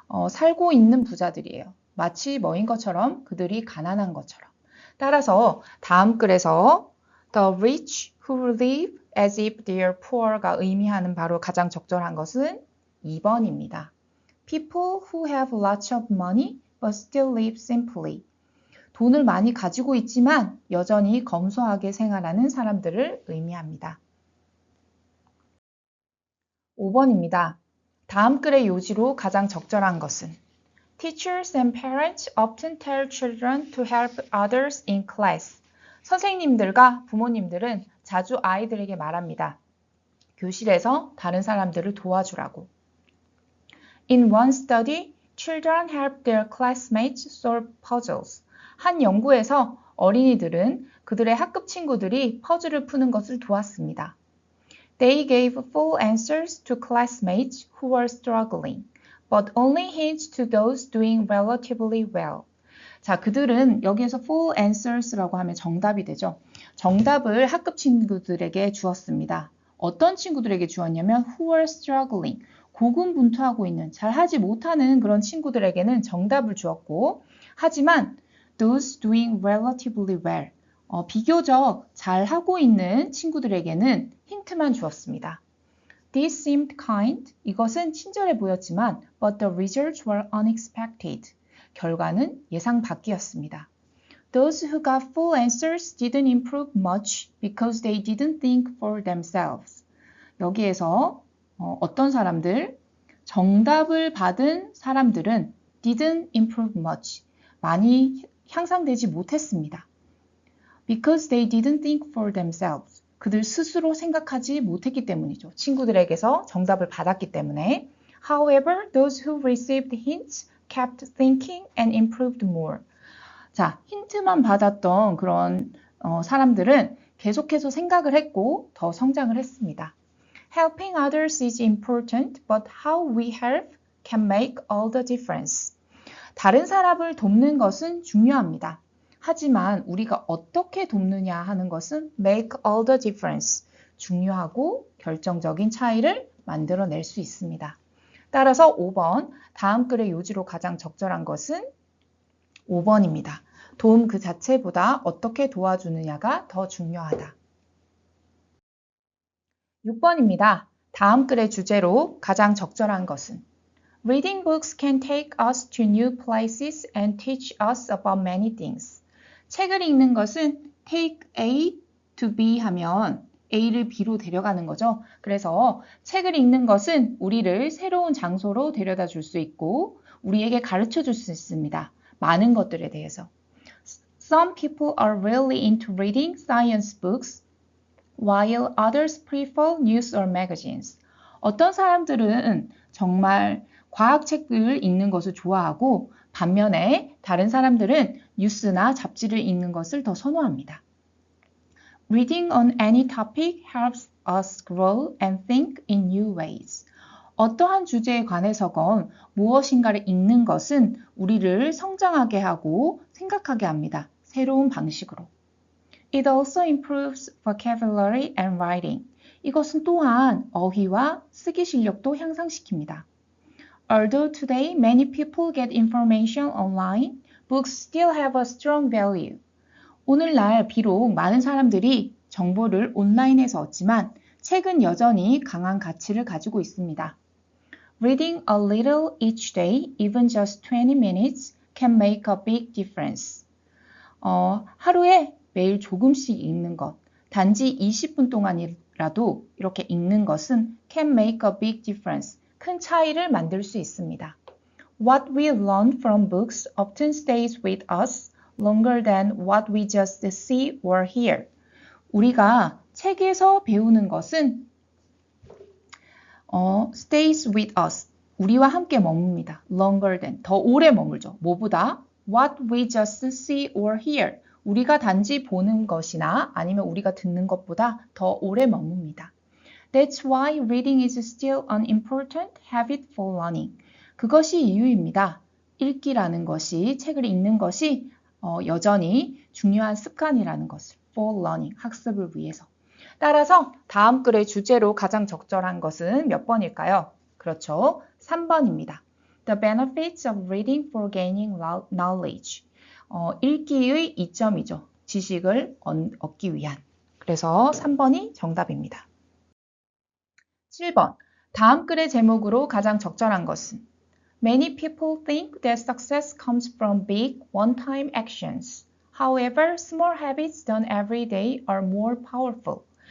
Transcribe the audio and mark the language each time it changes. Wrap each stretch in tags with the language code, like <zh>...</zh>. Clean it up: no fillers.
<ko>살고 있는 부자들이에요. 마치 뭐인 것처럼 그들이 가난한 것처럼. 따라서 다음 글에서</ko> <en>the rich who live as if they are poor</en> <ko>가 의미하는 바로 가장 적절한 것은 2번입니다.</ko> <en>People who have lots of money but still live simply.</en> <ko>돈을 많이 가지고 있지만 여전히 검소하게 생활하는 사람들을 의미합니다. 5번입니다. 다음 글의 요지로 가장 적절한 것은</ko> <en>Teachers and parents often tell children to help others in class.</en> <ko>선생님들과 부모님들은 자주 아이들에게 말합니다. 교실에서 다른 사람들을 도와주라고.</ko> <en>In one study, children help their classmates solve puzzles.</en> <ko>한 연구에서 어린이들은 그들의 학급 친구들이 퍼즐을 푸는 것을 도왔습니다.</ko> <en>They gave full answers to classmates who were struggling, but only hints to those doing relatively well.</en> <ko>자, 그들은 여기에서</ko> <en>full answers</en> <ko>라고 하면 정답이 되죠. 정답을 학급 친구들에게 주었습니다. 어떤 친구들에게 주었냐면</ko> <en>who were struggling,</en> <ko>고군분투하고 있는, 잘하지 못하는 그런 친구들에게는 정답을 주었고 하지만</ko> <en>those doing relatively well,</en> <ko>비교적 잘하고 있는 친구들에게는 힌트만 주었습니다.</ko> <en>This seemed kind.</en> <ko>이것은 친절해 보였지만</ko> <en>but the results were unexpected.</en> <ko>결과는 예상 밖이었습니다.</ko> <en>Those who got full answers didn't improve much because they didn't think for themselves.</en> <ko>여기에서 어떤 사람들, 정답을 받은 사람들은</ko> <en>didn't improve much.</en> <ko>많이 향상되지 못했습니다.</ko> <en>Because they didn't think for themselves.</en> <ko>그들 스스로 생각하지 못했기 때문이죠. 친구들에게서 정답을 받았기 때문에.</ko> <en>However, those who received hints kept thinking and improved more.</en> <ko>자, 힌트만 받았던 그런 사람들은 계속해서 생각을 했고 더 성장을 했습니다.</ko> <en>Helping others is important, but how we help can make all the difference.</en> <ko>다른 사람을 돕는 것은 중요합니다. 하지만 우리가 어떻게 돕느냐 하는 것은</ko> <en>make all the difference.</en> <ko>중요하고 결정적인 차이를 만들어낼 수 있습니다. 따라서 5번, 다음 글의 요지로 가장 적절한 것은 5번입니다. 도움 그 자체보다 어떻게 도와주느냐가 더 중요하다. 6번입니다. 다음 글의 주제로 가장 적절한 것은</ko> <en>Reading books can take us to new places and teach us about many things.</en> <ko>책을 읽는 것은</ko> <en>take A to B</en> <ko>하면 A를 B로 데려가는 거죠. 그래서 책을 읽는 것은 우리를 새로운 장소로 데려다 줄 수 있고 우리에게 가르쳐 줄 수 있습니다. 많은 것들에 대해서.</ko> <en>Some people are really into reading science books, while others prefer news or magazines.</en> <ko>어떤 사람들은 정말 과학책을 읽는 것을 좋아하고 반면에 다른 사람들은 뉴스나 잡지를 읽는 것을 더 선호합니다.</ko> <en>Reading on any topic helps us grow and think in new ways.</en> <ko>어떠한 주제에 관해서건 무엇인가를 읽는 것은 우리를 성장하게 하고 생각하게 합니다. 새로운 방식으로.</ko> <en>It also improves vocabulary and writing.</en> <ko>이것은 또한 어휘와 쓰기 실력도 향상시킵니다.</ko> <en>Although today many people get information online, books still have a strong value.</en> <ko>오늘날 비록 많은 사람들이 정보를 온라인에서 얻지만 책은 여전히 강한 가치를 가지고 있습니다.</ko> <en>Reading a little each day, even just 20 minutes, can make a big difference.</en> <ko>하루에 매일 조금씩 읽는 것, 단지 20분 동안이라도 이렇게 읽는 것은</ko> <en>can make a big difference.</en> <ko>큰 차이를 만들 수 있습니다.</ko> <en>What we learn from books often stays with us longer than what we just see or hear.</en> <ko>우리가 책에서 배우는 것은</ko> <en>stays with us.</en> <ko>우리와 함께 머뭅니다.</ko> <en>longer than.</en> <ko>더 오래 머물죠. 뭐보다?</ko> <en>What we just see or hear.</en> <ko>우리가 단지 보는 것이나 아니면 우리가 듣는 것보다 더 오래 머뭅니다.</ko> <en>That's why reading is still an important habit for learning.</en> <ko>그것이 이유입니다. 읽기라는 것이, 책을 읽는 것이 여전히 중요한 습관이라는 것을.</ko> <en>For learning,</en> <ko>학습을 위해서. 따라서 다음 글의 주제로 가장 적절한 것은 몇 번일까요? 그렇죠. 3번입니다.</ko> <en>The benefits of reading for gaining knowledge.</en> <ko>읽기의 이점이죠. 지식을 얻기 위한. 그래서 3번이 정답입니다. 7번. 다음 글의 제목으로 가장 적절한 것은</ko> <en>Many people think that success comes from big one-time actions. However, small habits done every day are more powerful.</en>